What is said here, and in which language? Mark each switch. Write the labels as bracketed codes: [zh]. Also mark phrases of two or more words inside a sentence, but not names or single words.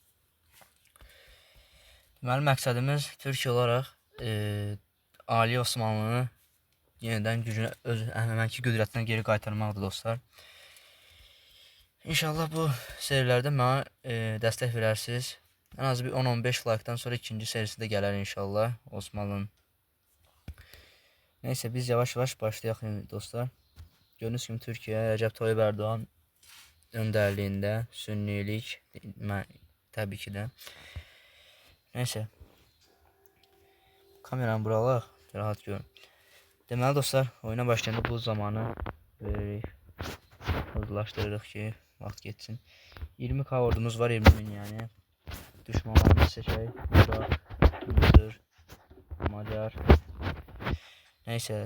[az] Deməli məqsədimiz Türkiyə olaraq Ali Osmanlını yenidən gücünə, öz əvvəlki qüdrətinə geri qaytarmaqdır dostlar. İnşallah bu serilərdə mənə dəstək verərsiniz. [tr] En az bir 10-15 like'dan sonra ikinci serisi de gələr inşallah Osmanlı'nın. Neyse biz yavaş yavaş başlayalım dostlar. Gördüğünüz gibi Türkiye Recep Tayyip Erdoğan önderliğinde sünnilik tabii ki de. [az] Neyse. Kameramı buralar rahat görün. Deməli dostlar oyuna başlayanda bu zamanı veririk. Hızlaşdırırıq ki vaxt geçsin. 20k ordumuz var 20.000 yani. Düşmanlarımızı seçək. Irak, Mısır, Macar. Neyse.